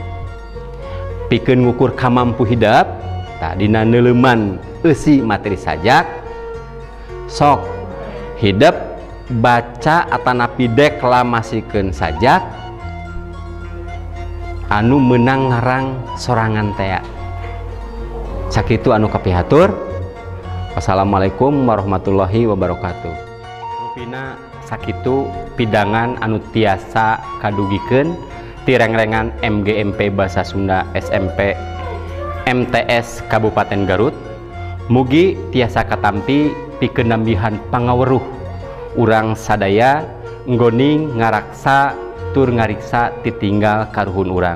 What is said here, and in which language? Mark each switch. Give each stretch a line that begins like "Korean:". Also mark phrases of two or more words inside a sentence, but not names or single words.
Sundanese: Pikeun ngukur kamampu hidep tah dina neuleuman eusi materi sajak sok hidep baca atanapi deklamasikeun sajak anu meunang ngarang sorangan tea. Sakitu anu kapihatur.
Arabic: والسلام عليكم ورحمة الله وبركاته.
Sundanese: Rupina sakitu pidangan anu tiasa kadugikeun ti rengrengan MGMP Basa Sunda SMP MTS Kabupaten Garut. Mugi tiasa katampi pikeun nambihan pangaweruh urang sadaya nggoning ngaraksa tur ngariksa titinggal karuhun urang.